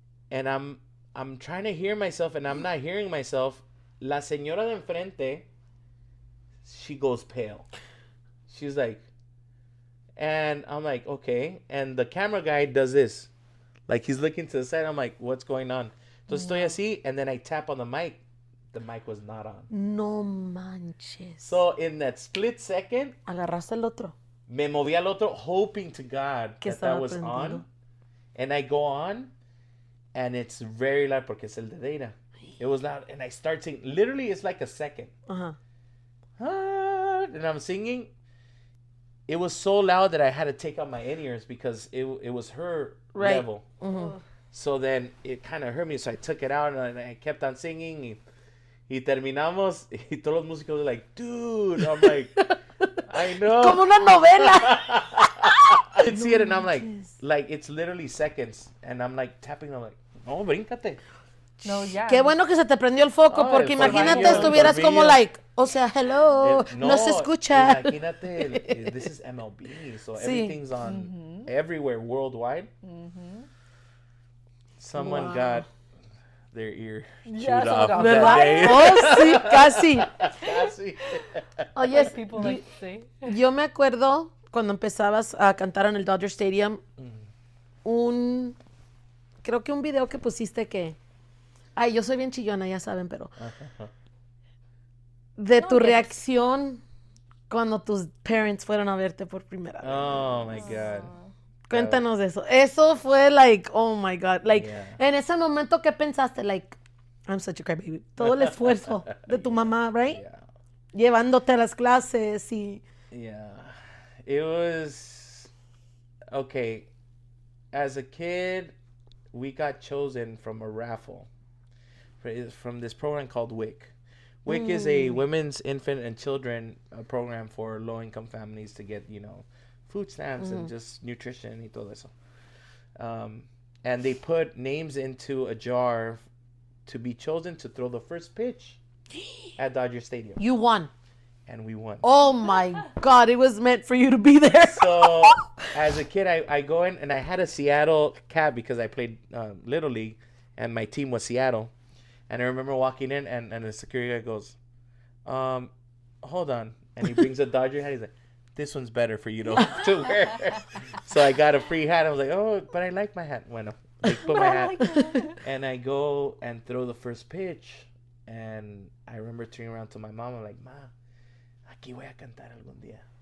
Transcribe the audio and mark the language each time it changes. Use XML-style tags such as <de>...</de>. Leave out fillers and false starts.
<en>And I'm trying to hear myself, and I'm not hearing myself.</en> <es>La señora de enfrente,</es> <en>she goes pale. She's like, and I'm like, okay. And the camera guy does this. Like, he's looking to the side. I'm like, what's going on?</en> <es>Entonces estoy así,</es> <en>and then I tap on the mic. The mic was not on.</en> <es>No manches.</es> <en>So in that split second,</en> <es>agarraste el otro. Me moví al otro,</es> <en>hoping to God that was prendido. On. And I go on, and it's very loud</en> <es>porque es el de Data.</es> <en>It was loud, and I start singing. Literally, it's like a second. And I'm singing. It was so loud that I had to take out my in-ears because it was her level. So then it kind of hurt me, so I took it out, and I kept on singing.</en> <es>Y terminamos, y todos los músicos</es> <en>were like, dude. I'm like, I know.</en> <es>Como una novela.</es> <en>I didn't see it, and I'm like, it's literally seconds. And I'm like tapping, I'm like,</en> <es>no, bríncate.</es> <en>No, yeah.</en> <es>Qué bueno que se te prendió el foco, porque imagínate estuvieras como like, O sea, hello, no se escucha.</es> <en>Imagínate, this is MLB, so</en> <es>Sí.</es> <en>everything's on everywhere worldwide. Someone Wow. got their ear Yeah, chewed off got</en> <es>¿Verdad?</es> <en>day.</en> <es>Oh, sí, casi. Casi. Oye,</es> <en>Like people like to say.</en> <es>yo me acuerdo cuando empezabas a cantar en el Dodger Stadium, creo que un video que pusiste que, ay, yo soy bien chillona, ya saben, pero de tu reacción cuando tus parents fueron a verte por primera vez.</es> <en>Oh my God.</en> <es>Cuéntanos de eso. Eso fue</es> <en>like, oh my God.</en> <es>Like,</es> <en>Yeah.</en> <es>en ese momento, ¿qué pensaste?</es> <en>Like, I'm such a crybaby.</en> <es>Todo el esfuerzo de tu mamá, right?</es> <en>Yeah.</en> <es>Llevándote a las clases y...</es> <en>Yeah. It was okay. As a kid, we got chosen from a raffle from this program called WIC. WIC is a women's, infant, and children program for low-income families to get, food stamps and just nutrition</en> <es>y todo eso.</es> <en>And they put names into a jar to be chosen to throw the first pitch at Dodger Stadium. You won. And we won. Oh my God, it was meant for you to be there. So, as a kid, I go in and I had a Seattle cap because I played Little League and my team was Seattle. And I remember walking in and the security guy goes, hold on. And he brings a Dodger hat. He's like, this one's better for you to wear. So I got a free hat. I was like, oh, but I like my hat. Bueno, I put my hat. And I go and throw the first pitch. And I remember turning around to my mom. I'm like,</en> <es>Ma, aquí voy a cantar algún día.</es>